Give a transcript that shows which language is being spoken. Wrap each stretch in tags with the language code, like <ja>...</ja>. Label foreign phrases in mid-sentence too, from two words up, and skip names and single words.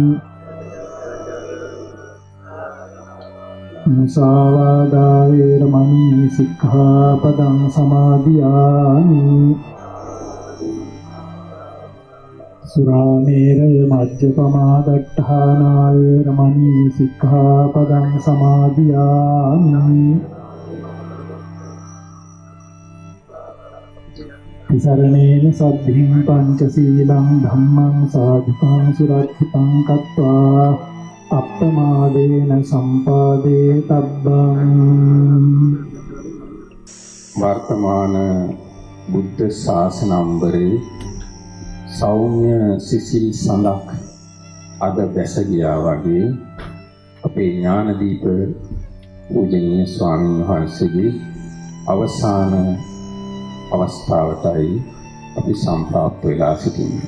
<pi>මුසාවාදා වේරමණී සික්ඛාපදං සමාදියාමි සුරාමේරය මජ්ජපමා දට්ඨානා වේරමණී සික්ඛාපදං සමාදියාමි තිසරණේන සද්ධින් පංචශීලං ධම්මං සාධුකං සුරක්ෂිතං කତ୍වා අප්පමාදේන සම්පාදේ තබ්බං</pi> <si>වර්තමාන බුද්ධ ශාසනම්බරේ සෞම්‍ය සිසිල් සඳක් අද බැස ගියා වගේ අපේ ඥානදීප පූජනීය ස්වාමීන් වහන්සේගේ අවසාන අවස්ථාවටයි අපි සම්ප්‍රාප්ත වෙලා සිටින්නේ.</si>